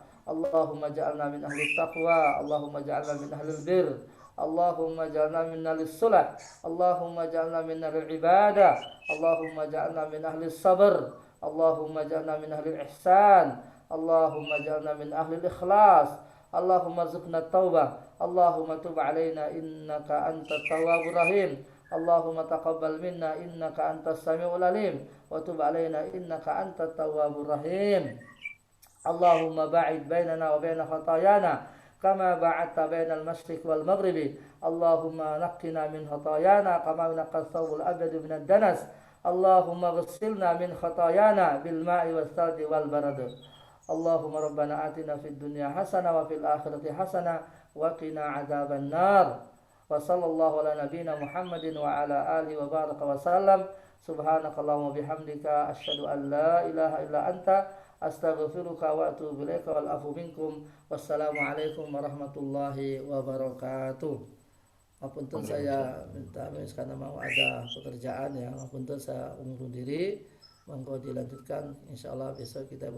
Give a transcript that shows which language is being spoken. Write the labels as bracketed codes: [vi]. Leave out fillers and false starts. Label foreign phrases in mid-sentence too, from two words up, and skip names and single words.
[ar] اللهم اجعلنا من أهل التقوى اللهم اجعلنا من أهل البر اللهم اجعلنا من أهل الصلاح اللهم اجعلنا من أهل العبادة اللهم اجعلنا من أهل الصبر اللهم اجعلنا من أهل الإحسان اللهم اجعلنا من أهل الإخلاص. اللهم ارزقنا توبة, اللهم تب علينا إنك أنت التواب الرحيم. اللهم تقبل منا إنك أنت السميع العليم وتب علينا إنك أنت التواب الرحيم. اللهم باعد بيننا وبين خطايانا كما باعدت بين المشرق والمغرب. اللهم نقنا من خطايانا كما ينقى الثوب الأبيض من الدنس. اللهم اغسلنا من خطايانا بالماء والثلج والبرد. اللهم ربنا آتنا في الدنيا حسنة وفي الآخرة حسنة وقنا عذاب النار. وصلى الله على نبينا محمد وعلى آله وبارك وسلم. سبحانك اللهم بحمدك أشهد أن لا إله إلا أنت أستغفرك وأتوب إليك والعفو منكم. والسلام عليكم ورحمة الله وبركاته. [id] Ngapunten saya minta karena mau ada pekerjaan ya, ngapunten saya undur diri. Monggo dilanjutkan insyaallah besok kita